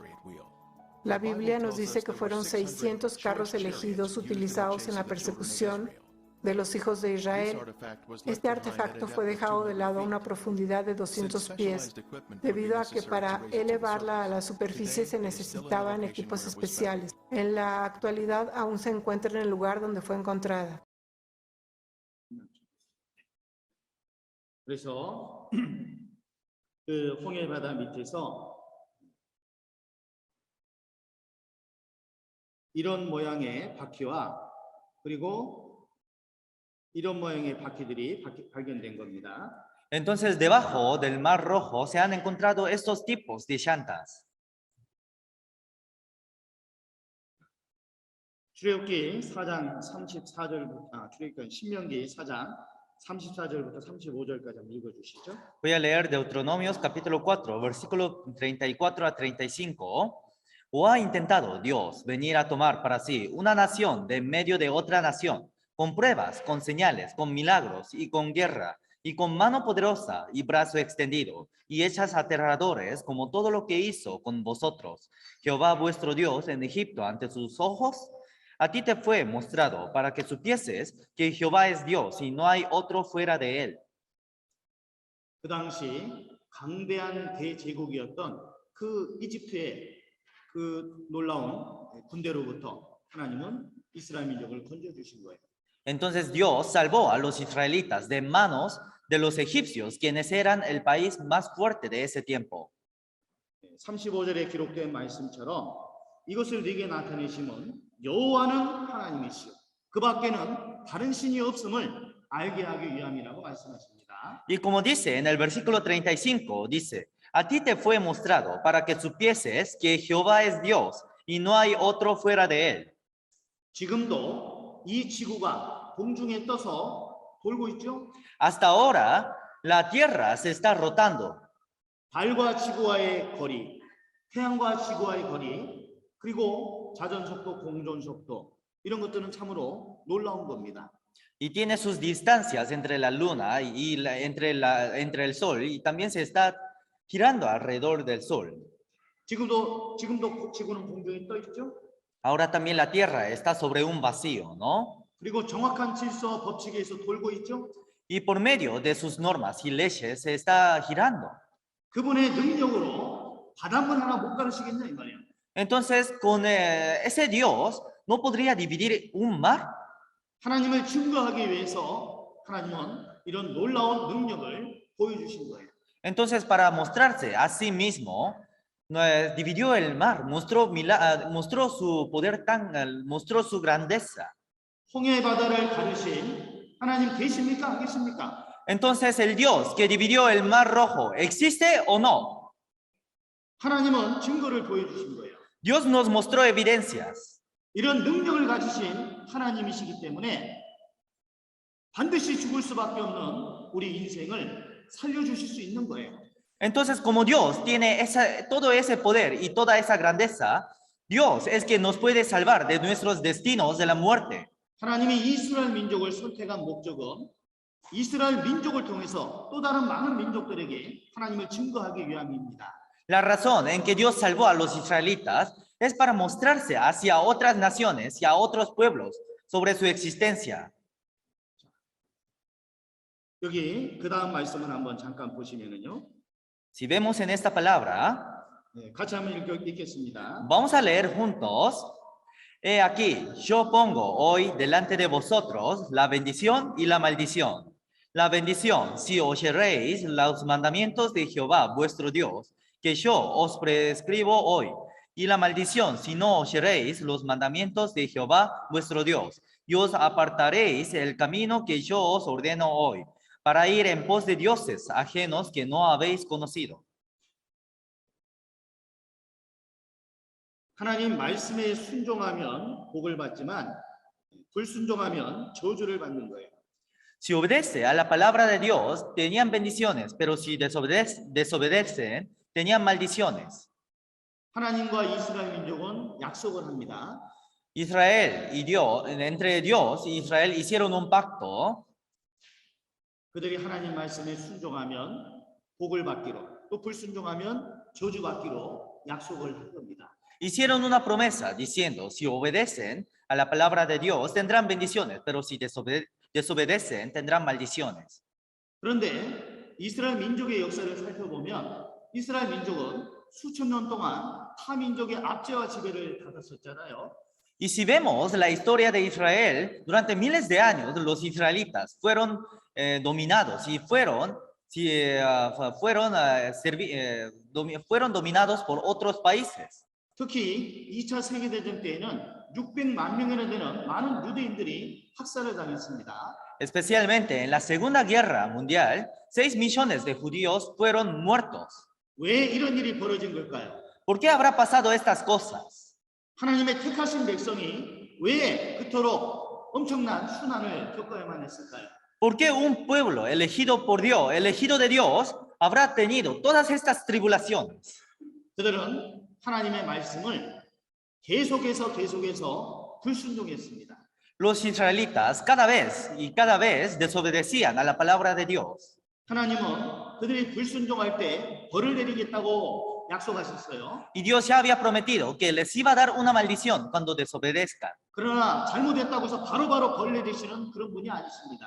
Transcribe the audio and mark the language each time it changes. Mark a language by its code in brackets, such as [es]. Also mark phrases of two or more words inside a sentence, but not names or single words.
[es] La Biblia nos dice que fueron 600 carros elegidos utilizados en la persecución de los hijos de Israel. Este artefacto fue dejado de lado a una profundidad de 200 pies, debido a que para elevarla a la superficie se necesitaban equipos especiales. En la actualidad aún se encuentra en el lugar donde fue encontrada. [ko] 그래서 그 홍해 바다 밑에서 이런 모양의 바퀴와 그리고 이런 모양의 바퀴들이 발견된 겁니다. [es] Entonces, debajo del Mar Rojo se han encontrado estos tipos de llantas. [ko] 출애굽기 4장 34절부터 출애굽기 신명기 4장 34절부터 35절까지 한번 읽어주시죠. [es] Voy a leer Deuteronomios capítulo 4, versículo 34 a 35. ¿O ha intentado Dios venir a tomar para sí una nación de en medio de otra nación, con pruebas, con señales, con milagros y con guerra, y con mano poderosa y brazo extendido, y hechas aterradores como todo lo que hizo con vosotros, Jehová vuestro Dios en Egipto ante sus ojos. A ti te fue mostrado para que supieses que Jehová es Dios y no hay otro fuera de él. [ko] 그 당시 강대한 대제국이었던 그 이집트의 그 놀라운 군대로부터 하나님은 이스라엘 민족을 건져주신 거예요. [es] Entonces Dios salvó a los israelitas de manos de los egipcios, quienes eran el país más fuerte de ese tiempo. [ko] 35절에 기록된 말씀처럼 이것을 네게 나타내심은 여호와는 하나님이시요 그 밖에는 다른 신이 없음을 알게 하기 위함이라고 말씀하십니다. [es] Y como dice en el versículo 35, dice, a ti te fue mostrado para que supieses que Jehová es Dios y no hay otro fuera de él. [ko] 지금도 이 지구가 공중에 떠서 돌고 있죠. [es] Hasta ahora, la tierra se está rotando. [ko] 달과 지구와의 거리, 태양과 지구와의 거리, 그리고 자전 속도, 공전 속도 이런 것들은 참으로 놀라운 겁니다. [es] Y tiene sus distancias entre la luna y entre el sol, y también se está girando alrededor del sol. [ko] 지금도 지구는 공중에 떠 있죠. [es] Ahora también la tierra está sobre un vacío, ¿no? [ko] 그리고 정확한 질서와 법칙에 의해서 돌고 있죠. [es] Y por medio de sus normas y leyes se está girando. [ko] 그분의 능력으로 바닷물 하나 못 가르시겠냐 이 말이에요. [es] Entonces, con ese Dios, ¿no podría dividir un mar? [ko] 하나님을 증거하기 위해서 하나님은 이런 놀라운 능력을 보여주신 거예요. [es] Entonces, para mostrarse a sí mismo, dividió el mar, mostró su poder mostró su grandeza. [ko] 홍해 바다를 가르신 하나님 계십니까? 안 계십니까? [es] Entonces, el Dios que dividió el mar rojo, ¿existe o no? [ko] 하나님은 증거를 보여주신 거예요. [es] Dios nos mostró evidencias. [ko] 이런 능력을 가지신 하나님이시기 때문에 반드시 죽을 수밖에 없는 우리 인생을 살려주실 수 있는 거예요. [es] Entonces, como Dios tiene todo ese poder y toda esa grandeza, Dios es quien nos puede salvar de nuestros destinos de la muerte. [ko] 하나님이 이스라엘 민족을 선택한 목적은 이스라엘 민족을 통해서 또 다른 많은 민족들에게 하나님을 증거하기 위함입니다. [es] La razón en que Dios salvó a los israelitas es para mostrarse hacia otras naciones y a otros pueblos sobre su existencia. [ko] 여기 그 다음 말씀을 한번 잠깐 보시면은요. [es] Si vemos en esta palabra, [ko] 네, 같이 한번 읽겠습니다. [es] vamos a leer juntos. He aquí, yo pongo hoy delante de vosotros la bendición y la maldición. La bendición, si oyereis los mandamientos de Jehová vuestro Dios, que yo os prescribo hoy. Y la maldición, si no oyereis los mandamientos de Jehová vuestro Dios, y os apartaréis el camino que yo os ordeno hoy, para ir en pos de dioses ajenos que no habéis conocido. [ko] 하나님 말씀에 순종하면 복을 받지만 불순종하면 저주를 받는 거예요. [es] Si obedece a la palabra de Dios, tenían bendiciones, pero si desobedecen, tenían maldiciones. [ko] 하나님과 이스라엘 민족은 약속을 합니다. [es] Israel y Dios, entre Dios y Israel hicieron un pacto. [ko] 그들이 하나님 말씀에 순종하면 복을 받기로 또 불순종하면 저주 받기로 약속을 한 겁니다. [es] Hicieron una promesa diciendo, si obedecen a la palabra de Dios, tendrán bendiciones, pero si desobedecen, tendrán maldiciones. [ko] 그런데 이스라엘 민족의 역사를 살펴보면 이스라엘 민족은 수천 년 동안 타 민족의 압제와 지배를 받았었잖아요. [es] Y si vemos la historia de Israel, durante miles de años los israelitas fueron dominados y fueron dominados por otros países. [ko] 특히 2차 세계대전 때에는 600만 명이나 되는 많은 유대인들이 학살을 당했습니다. [es] Especialmente en la Segunda Guerra Mundial, 6 millones de judíos fueron muertos. [ko] 왜 이런 일이 벌어진 걸까요? [es] ¿Por qué habrá pasado estas cosas? [ko] 하나님의 택하신 백성이 왜 그토록 엄청난 순환을 겪어야만 했을까요? [es] ¿Por qué un pueblo elegido por Dios, elegido de Dios, habrá tenido todas estas tribulaciones? [ko] 그들은 하나님의 말씀을 계속해서 불순종했습니다. [es] Los israelitas cada vez desobedecían a la palabra de Dios. [ko] 하나님은 그들이 불순종할 때 벌을 내리겠다고 약속하셨어요. [es] Y Dios ya había prometido que les iba a dar una maldición cuando desobedezcan. [ko] 그러나 잘못했다고 해서 바로바로 벌 내리시는 그런 분이 아니십니다.